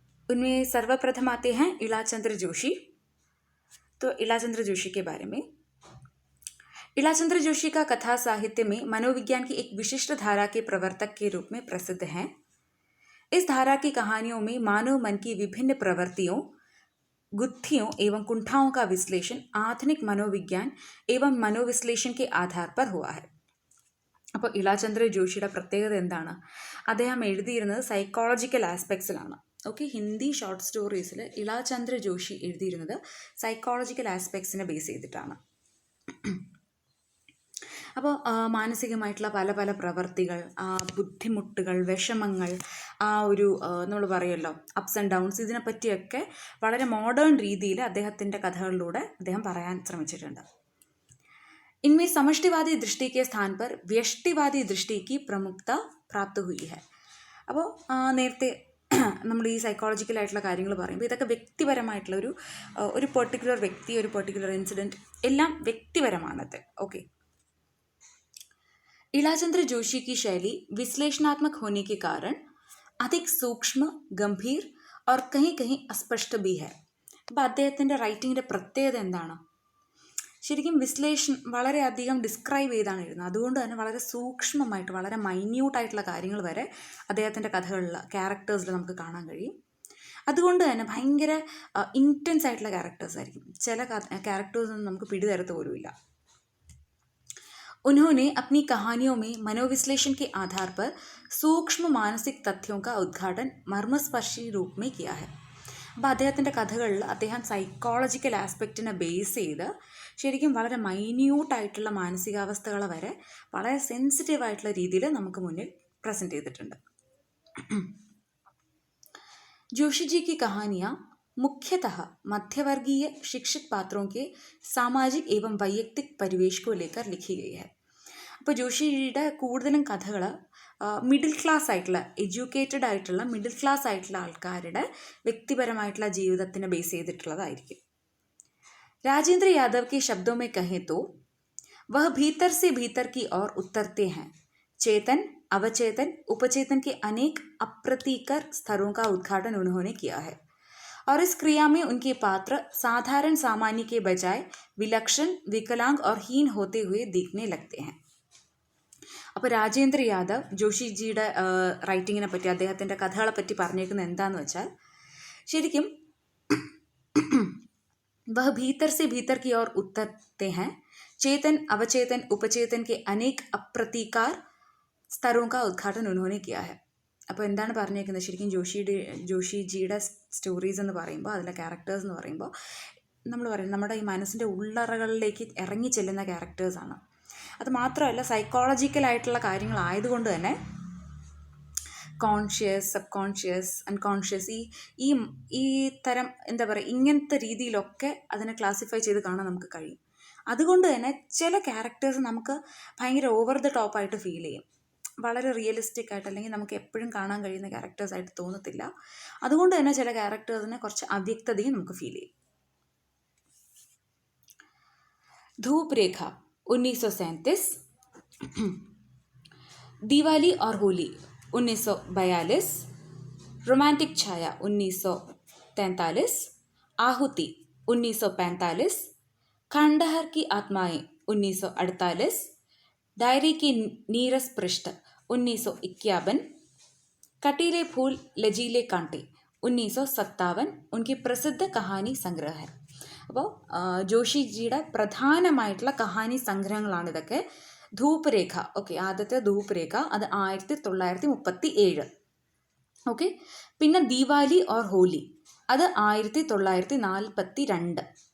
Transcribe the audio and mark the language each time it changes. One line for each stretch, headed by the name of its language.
Hindi: उनमें सर्वप्रथम आते हैं इलाचंद्र जोशी। तो इलाचंद्र जोशी के बारे में, इलाचंद्र जोशी का कथा साहित्य में मनोविज्ञान की एक विशिष्ट धारा के प्रवर्तक के रूप में प्रसिद्ध हैं। इस धारा की कहानियों में मानव मन की विभिन्न प्रवृत्तियों, गुत्थियों एवं कुंठाओं का विश्लेषण आधुनिक मनोविज्ञान एवं മനോവിശ്ലേഷൻ के आधार पर हुआ है.
Malayalam: അപ്പോൾ ഇലാചന്ദ്ര ജോഷിയുടെ പ്രത്യേകത എന്താണ്? അദ്ദേഹം എഴുതിയിരുന്നത് psychological ആസ്പെക്ട്സിലാണ്. Okay, Hindi short സ്റ്റോറീസിൽ ഇലാചന്ദ്ര Joshi എഴുതിയിരുന്നത് സൈക്കോളജിക്കൽ ആസ്പെക്ട്സിനെ ബേസ് ചെയ്തിട്ടാണ്. അപ്പോൾ മാനസികമായിട്ടുള്ള പല പല പ്രവർത്തികൾ, ബുദ്ധിമുട്ടുകൾ, വിഷമങ്ങൾ, ഒരു നമ്മൾ പറയുമല്ലോ അപ്സ് ആൻഡ് ഡൗൺസ്, ഇതിനെപ്പറ്റിയൊക്കെ വളരെ മോഡേൺ രീതിയിൽ അദ്ദേഹത്തിൻ്റെ കഥകളിലൂടെ അദ്ദേഹം പറയാൻ ശ്രമിച്ചിട്ടുണ്ട്.
Hindi: इनमें समष्टिवादी दृष्टि के स्थान पर व्यष्टिवादी दृष्टि की प्रमुखता प्राप्त हुई है.
Malayalam: അപ്പോൾ നേരത്തെ നമ്മൾ ഈ സൈക്കോളജിക്കലായിട്ടുള്ള കാര്യങ്ങൾ പറയുമ്പോൾ ഇതൊക്കെ വ്യക്തിപരമായിട്ടുള്ള ഒരു പെർട്ടിക്കുലർ വ്യക്തി, ഒരു പെർട്ടിക്കുലർ ഇൻസിഡൻറ്റ്, എല്ലാം വ്യക്തിപരമാണത്.
Hindi: ഓക്കെ, इलाचंद्र जोशी की शैली विश्लेषणात्मक होने के कारण अधिक सूक्ष्म, गंभीर और कहीं कहीं अस्पष्ट भी है.
Malayalam: അപ്പോൾ അദ്ദേഹത്തിൻ്റെ റൈറ്റിങ്ങിൻ്റെ പ്രത്യേകത എന്താണ്? ശരിക്കും വളരെയധികം ഡിസ്ക്രൈബ് ചെയ്താണ് എഴുതുന്നത്. അതുകൊണ്ട് തന്നെ വളരെ സൂക്ഷ്മമായിട്ട്, വളരെ മൈന്യൂട്ടായിട്ടുള്ള കാര്യങ്ങൾ വരെ അദ്ദേഹത്തിൻ്റെ കഥകളിൽ, ക്യാരക്ടേഴ്സിൽ നമുക്ക് കാണാൻ കഴിയും. അതുകൊണ്ട് തന്നെ ഭയങ്കര ഇൻറ്റൻസ് ആയിട്ടുള്ള ക്യാരക്ടേഴ്സ് ആയിരിക്കും. ചില ക്യാരക്ടേഴ്സൊന്നും നമുക്ക് പിടിതരത്ത് പോലുമില്ല.
Hindi: उन्होंने अपनी कहानियों में मनोविश्लेषण के आधार पर सूक्ष्म मानसिक तथ्यों का उद्घाटन मर्मस्पर्शी रूप में किया है.
Malayalam: അപ്പോൾ അദ്ദേഹത്തിൻ്റെ കഥകളിൽ അദ്ദേഹം സൈക്കോളജിക്കൽ ആസ്പെക്റ്റിനെ ബേസ് ചെയ്ത് ശരിക്കും വളരെ മൈന്യൂട്ടായിട്ടുള്ള മാനസികാവസ്ഥകളെ വരെ വളരെ സെൻസിറ്റീവായിട്ടുള്ള രീതിയിൽ നമുക്ക് മുന്നിൽ പ്രസൻറ്റ് ചെയ്തിട്ടുണ്ട്.
Hindi: जोशी जी की कहानियाँ मुख्यतः मध्यवर्गीय शिक्षित पात्रों के सामाजिक एवं वैयक्तिक परिवेश को लेकर लिखी गई है.
Malayalam: അപ്പോൾ ജോഷിയുടെ കൂടുതലും കഥകൾ മിഡിൽ ക്ലാസ് ആയിട്ടുള്ള, എഡ്യൂക്കേറ്റഡ് ആയിട്ടുള്ള, മിഡിൽ ക്ലാസ് ആയിട്ടുള്ള ആൾക്കാരുടെ വ്യക്തിപരമായിട്ടുള്ള ജീവിതത്തിനെ ബേസ് ചെയ്തിട്ടുള്ളതായിരിക്കും.
Hindi: राजेंद्र यादव के शब्दों में कहें तो वह भीतर से भीतर की ओर उतरते हैं. चेतन, अवचेतन, उपचेतन के अनेक अप्रतीकर स्तरों का उद्घाटन उन्होंने किया है और इस क्रिया में उनके पात्र साधारण सामान्य के बजाय विलक्षण, विकलांग और हीन होते हुए दिखने लगते हैं.
Malayalam: അപ്പോൾ രാജേന്ദ്ര യാദവ് ജോഷിജിയുടെ റൈറ്റിങ്ങിനെ പറ്റി, അദ്ദേഹത്തിൻ്റെ കഥകളെ പറ്റി പറഞ്ഞേക്കുന്നത് എന്താണെന്ന് വെച്ചാൽ, ശരിക്കും
Hindi: वह भीतर से भीतर की ओर उतरते हैं. चेतन, अवचेतन, उपचेतन के अनेक अप्रतीकार स्तरों का उद्घाटन उन्होंने किया है.
Malayalam: അപ്പോൾ എന്താണ് പറഞ്ഞേക്കുന്നത്? ശരിക്കും ജോഷിജിയുടെ സ്റ്റോറീസ് എന്ന് പറയുമ്പോൾ, അതിലെ ക്യാരക്ടേഴ്സ് എന്ന് പറയുമ്പോൾ, നമ്മൾ പറയും നമ്മുടെ ഈ മനസ്സിൻ്റെ ഉള്ളറകളിലേക്ക് ഇറങ്ങി ചെല്ലുന്ന ക്യാരക്ടേഴ്സാണ്. അത് മാത്രമല്ല, സൈക്കോളജിക്കലായിട്ടുള്ള കാര്യങ്ങളായതുകൊണ്ട് തന്നെ കോൺഷ്യസ്, സബ് കോൺഷ്യസ്, അൺകോൺഷ്യസ്, ഈ തരം എന്താ പറയുക, ഇങ്ങനത്തെ രീതിയിലൊക്കെ അതിനെ ക്ലാസിഫൈ ചെയ്ത് കാണാൻ നമുക്ക് കഴിയും. അതുകൊണ്ട് തന്നെ ചില ക്യാരക്ടേഴ്സ് നമുക്ക് ഭയങ്കര ഓവർ ദ ടോപ്പായിട്ട് ഫീൽ ചെയ്യും. വളരെ റിയലിസ്റ്റിക് ആയിട്ട്, അല്ലെങ്കിൽ നമുക്ക് എപ്പോഴും കാണാൻ കഴിയുന്ന ക്യാരക്ടേഴ്സായിട്ട് തോന്നത്തില്ല. അതുകൊണ്ട് തന്നെ ചില ക്യാരക്ടേഴ്സിനെ കുറച്ച് അവ്യക്തതയും നമുക്ക് ഫീൽ ചെയ്യും.
Hindi: ധൂപ്രേഖ 1937, दिवाली और होली 1942, रोमांटिक छाया 1943, आहुति 1945, खंडहर की आत्माएं 1948, डायरी की नीरस पृष्ठ 1951, कटीले फूल लजीले कांटे 1957 उनकी प्रसिद्ध कहानी संग्रह है.
Malayalam: അപ്പോൾ ജോഷിജിയുടെ പ്രധാനമായിട്ടുള്ള കഹാനി സംഗ്രഹങ്ങളാണ് ഇതൊക്കെ. ധൂപ്രേഖ, ഓക്കെ, ആദ്യത്തെ ധൂപ്രേഖ അത് 1937. ഓക്കെ, പിന്നെ ദീവാലി ഓർ ഹോലി അത് 1942.